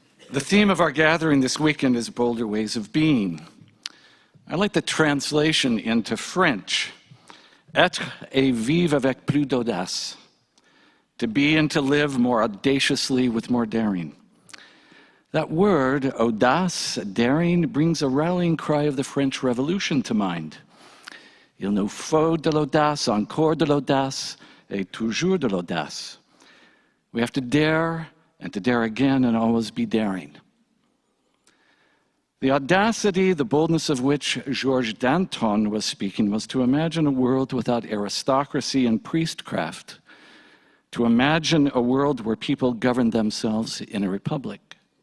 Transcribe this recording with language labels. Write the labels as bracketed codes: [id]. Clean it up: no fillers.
[en] The theme of our gathering this weekend is bolder ways of being. I like the translation into French. [fr] Être et vivre avec plus d'audace. [en] To be and to live more audaciously with more daring. That word, audace, daring, brings a rallying cry of the French Revolution to mind. [fr] Il nous faut de l'audace, encore de l'audace, et toujours de l'audace. [en] We have to dare, and to dare again, and always be daring. The audacity, the boldness of which Georges Danton was speaking was to imagine a world without aristocracy and priestcraft, to imagine a world where people governed themselves in a republic.